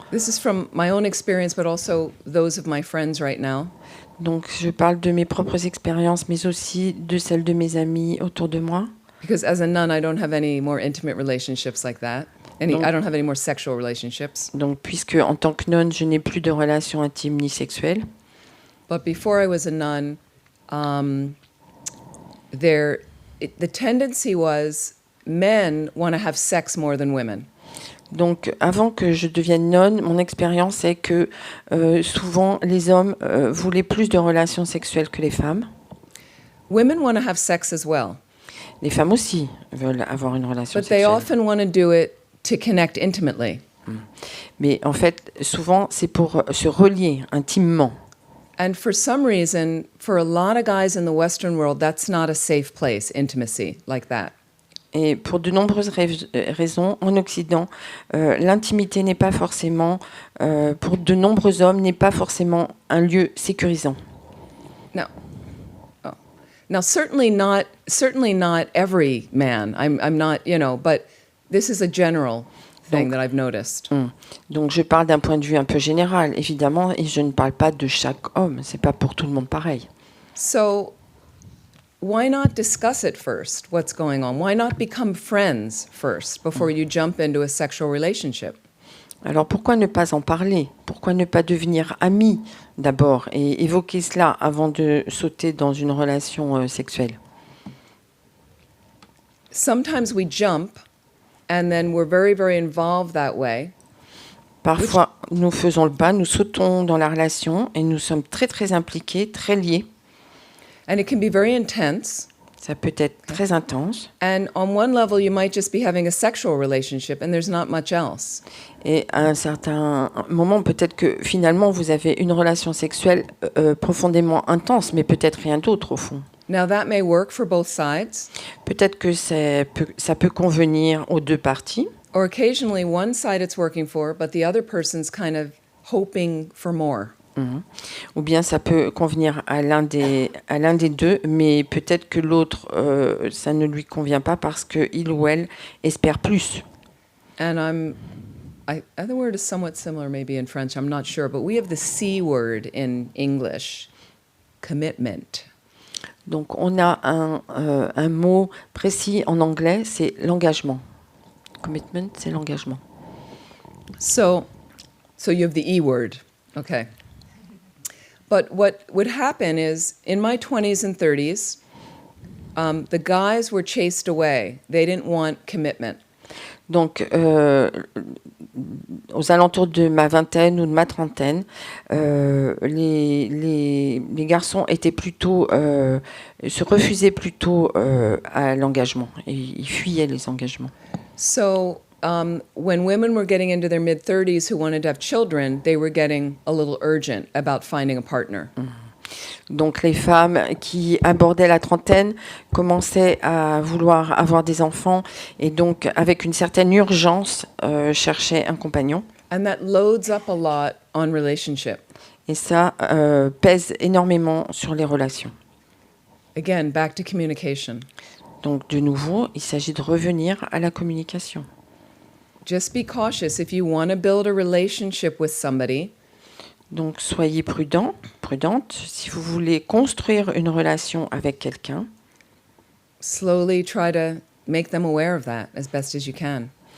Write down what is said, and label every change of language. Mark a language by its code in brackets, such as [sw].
[en] this is from my own experience, but also those of my friends right now. [fr] Donc, je parle de mes propres expériences, mais aussi de celles de mes amis autour de moi. [en] Because as a nun, I don't have any more intimate relationships like that. I don't have any more sexual relationships. [fr] Donc, puisque en tant que nonne, je n'ai plus de relations intimes ni sexuelles. [en] But before I was a nun, the tendency was men want to have sex more than women. [fr] Donc, avant que je devienne nonne, mon expérience est que souvent, les hommes voulaient plus de relations sexuelles que les femmes. [en] Women want to have sex as well, [fr] Les femmes aussi veulent avoir une relation [en] but they [fr] sexuelle. [en] often want to do it to connect intimately. [fr] Mais en fait, souvent, c'est pour se relier intimement. [en] And for some reason, for a lot of guys in the Western world, that's not a safe place, intimacy like that. [fr] Et pour de nombreuses raisons, en Occident, l'intimité n'est pas forcément, pour de nombreux hommes, n'est pas forcément un lieu sécurisant. [en] Now, certainly not every man. I'm not, but this is a general thing that I've noticed. [fr] Donc, je parle d'un point de vue un peu général, évidemment, et je ne parle pas de chaque homme. C'est pas pour tout le monde pareil. [en] So, why not discuss it first? What's going on? Why not become friends first before you jump into a sexual relationship? [fr] Alors, pourquoi ne pas en parler? Pourquoi ne pas devenir amis d'abord et évoquer cela avant de sauter dans une relation sexuelle? [en] Sometimes we jump, and then we're very, very involved that way. [fr] Parfois, nous faisons le pas, nous sautons dans la relation et nous sommes très, très impliqués, très liés. [en] And it can be very intense. [fr] Ça peut être très intense. [en] And on one level, you might just be having a sexual relationship, and there's not much else. [fr] Et à un certain moment, peut-être que finalement, vous avez une relation sexuelle profondément intense, mais peut-être rien d'autre au fond. [en] Now, that may work for both sides, [fr] Peut-être que ça peut convenir aux deux parties. [en] or occasionally one side it's working for, but the other person's kind of hoping for more. [fr] Ou bien ça peut convenir à l'un des deux, mais peut-être que l'autre, ça ne lui convient pas parce qu'il ou elle espère plus. [en] And the word is somewhat similar maybe in French, I'm not sure, but we have the C word in English, commitment. [fr] Donc on a un mot précis en anglais, c'est l'engagement. Commitment, c'est l'engagement. [en] So you have the E word, okay. But what would happen is, in my 20s and 30s, the guys were chased away. They didn't want commitment. [fr] Donc, aux alentours de ma vingtaine ou de ma trentaine, les garçons étaient plutôt, se refusaient plutôt à l'engagement. Et ils fuyaient les engagements. [en] So when women were getting into their mid-30s who wanted to have children, they were getting a little urgent about finding a partner. [fr] Donc les femmes qui abordaient la trentaine commençaient à vouloir avoir des enfants et donc avec une certaine urgence cherchaient un compagnon. [en] And that loads up a lot on relationship. [fr] Et ça pèse énormément sur les relations. [en] Again, back to communication. [fr] Donc de nouveau, il s'agit de revenir à la communication. [en] Just be cautious if you want to build a relationship with somebody. [fr] Donc, soyez prudente. Si vous voulez construire une relation avec quelqu'un, [en] slowly try to make them aware of that as best as you can.